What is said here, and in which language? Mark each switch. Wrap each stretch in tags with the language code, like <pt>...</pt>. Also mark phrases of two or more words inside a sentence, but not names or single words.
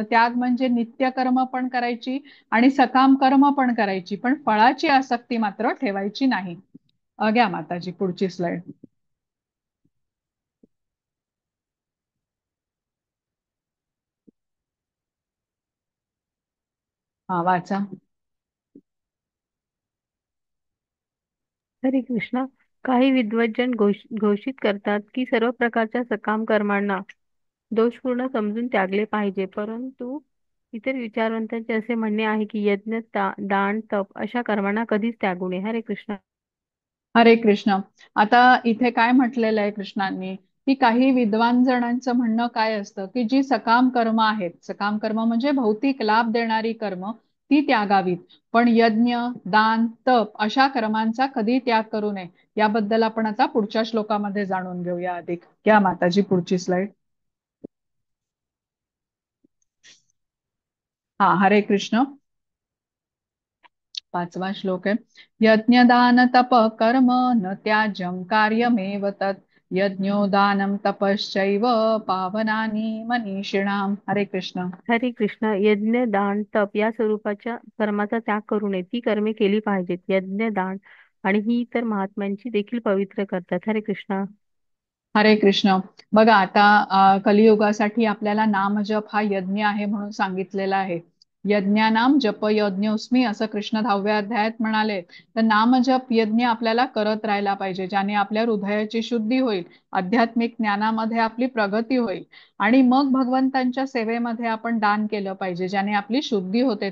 <mr>त्याग म्हणजे नित्य कर्म पण करायची आणि सकाम कर्म पण करायची, पण फळाची आसक्ती मात्र ठेवायची नाही. घ्या माताजी पुढची स्लाइड. हा वाचा. हरे कृष्णा. काही विद्वज्जन घोषित करतात की सर्व प्रकारच्या सकाम कर्मांना दोषपूर्ण समजून त्यागले पाहिजे, परंतु इतर विचारवंतांचे असे म्हणणे आहे की यज्ञ, दान, तप अशा कर्मांना कधीच त्यागू नये. हरे कृष्णा. हरे कृष्ण. आता इथे काय म्हटलेलं आहे कृष्णांनी, की काही विद्वान जणांचं म्हणणं काय असतं की जी सकाम कर्म आहेत, सकाम कर्म म्हणजे भौतिक लाभ देणारी कर्म, ती त्यागावीत, पण यज्ञ, दान, तप अशा कर्मांचा कधी त्याग करू नये. याबद्दल आपण आता पुढच्या श्लोकामध्ये जाणून घेऊया अधिक. घ्या माताजी पुढची स्लाइड. हा हरे कृष्ण. 5वा श्लोक आहे.</mr> <sa>यज्ञदान तप कर्म न त्याज्यम कार्यमेव तत् यज्ञो दानम तपश्चैव पावनानि मनीषिणाम.</sa> <mr>हरे कृष्ण. हरे कृष्णा. यज्ञ, दान, तप या स्वरूपाच्या कर्माचा त्याग करू नये. ती कर्मे केली पाहिजेत. यज्ञ, दान आणि ही इतर महात्म्यांची देखील पवित्र करतात. हरे कृष्णा. हरे कृष्ण. बघा आता कलियुगासाठी आपल्याला नामजप हा यज्ञ आहे म्हणून सांगितलेला आहे.</mr> <sa>यज्ञानाम जप यज्ञोस्मी</sa> <mr>असं कृष्ण 10व्या अध्यायात म्हणाले. तर नामजप यज्ञ आपल्याला करत राहायला पाहिजे, ज्याने आपल्या हृदयाची शुद्धी होईल, आध्यात्मिक ज्ञानामध्ये आपली प्रगती होईल, आणि मग भगवंतांच्या सेवेमध्ये आपण दान केलं पाहिजे, ज्याने आपली शुद्धी होते.</mr>